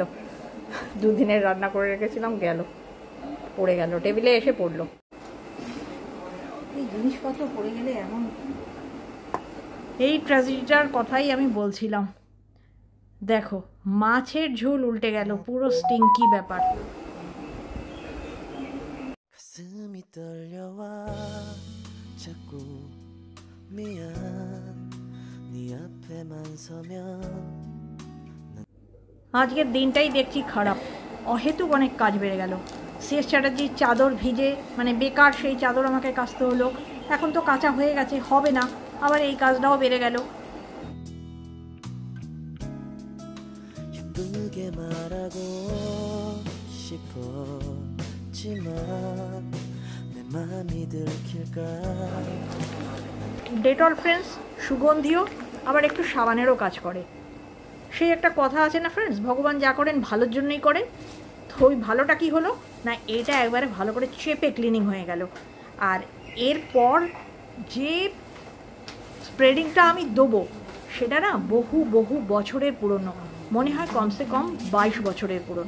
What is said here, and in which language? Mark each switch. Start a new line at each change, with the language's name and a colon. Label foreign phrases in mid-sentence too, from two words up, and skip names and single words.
Bangla: 2 দিনের রান্না করে রেখেছিলাম, গেল, পড়ে গেল, টেবিলে এসে পড়লো। এই জিনিসপত্র পড়ে গেলে এমন, এই ট্র্যাজেডিটার কথাই আমি বলছিলাম। দেখো, মাছের ঝোল উল্টে গেল, পুরো স্টিংকি ব্যাপার।
Korean: 가슴이 떨려와 자꾸 미안 네 앞에만 서면
Bangla: আজকের দিনটাই দেখছি খারাপ, অহেতুক অনেক কাজ বেড়ে গেল। শেষ চ্যাটার্জির চাদর ভিজে, মানে বেকার সেই চাদর আমাকে কাচতে হলো। এখন তো কাঁচা হয়ে গেছে, হবে না, আবার এই কাজটাও বেড়ে গেল।
Korean: 예쁘게 말하고 싶었지만 내 맘이 들킬까
Bangla: ডেটল ফ্রেন্ডস সুগন্ধিও, আবার একটু সাবানেরও কাজ করে। সেই একটা কথা আছে না ফ্রেন্ডস, ভগবান যা করেন ভালোর জন্যই করেন। তো ওই ভালোটা কী হলো না, এটা একবারে ভালো করে চেপে ক্লিনিং হয়ে গেল। আর এরপর যে স্প্রেডিংটা আমি দেবো, সেটা না বহু বহু বছরের পুরনো, মনে হয়
Hindi: कम से कम
Bangla: 22 বছরের পুরনো।